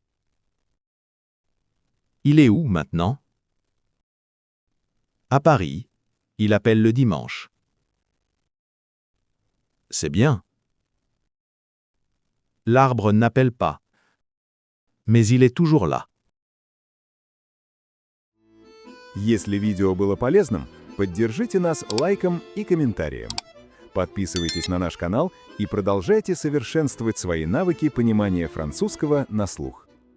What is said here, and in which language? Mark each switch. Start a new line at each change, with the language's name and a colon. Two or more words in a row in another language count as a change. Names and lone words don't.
French: Il est où maintenant? À Paris. Il appelle le dimanche. C'est bien. L'arbre n'appelle pas. Mais il est toujours là.
Russian: Если видео было полезным, поддержите нас лайком и комментарием. Подписывайтесь на наш канал и продолжайте совершенствовать свои навыки понимания французского на слух.